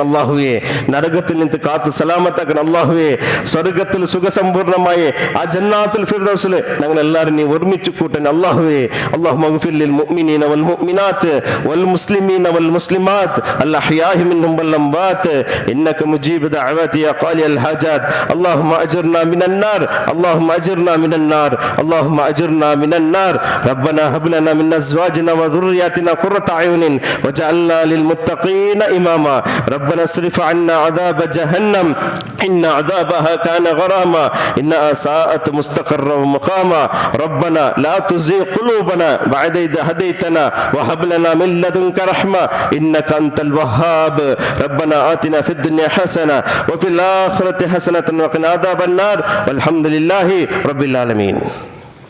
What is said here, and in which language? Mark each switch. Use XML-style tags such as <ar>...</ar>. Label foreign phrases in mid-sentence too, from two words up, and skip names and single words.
<ml>അള്ളാഹുവേ നരകത്തിൽ നിന്ന് കാത്ത് സലാമത്താക്കണം. അള്ളാഹുവേ സ്വർഗത്തിൽ സുഖസമ്പൂർണമായ ആ ജന്നാത്തുൽ ഫിർദൗസിൽ ഞങ്ങൾ എല്ലാവരും നീ ഒരുമിച്ച് കൂട്ടൻ.</ml> <ar>അള്ളാഹുവേ اللهم اغفر للمؤمنين والمؤمنات والمسلمين والمسلمات الأحياء منهم والأموات إنك مجيب الدعوات يا قاضي الحاجات اللهم اجرنا من النار اللهم اجرنا من النار اللهم اجرنا من النار ربنا هب لنا من ازواجنا وذرياتنا قرة اعين واجعلنا للمتقين اماما ربنا اصرف عنا عذاب جهنم ان عذابها كان غراما انها ساءت مستقرا ومقاما ربنا لا تزغ قلوبنا بعد إذ هديتنا وهب لنا من لدنك رحمة انك انت الوهاب ربنا آتنا في الدنيا حسنة وفي الآخرة حسنة وقنا عذاب النار والحمد لله رب العالمين.</ar>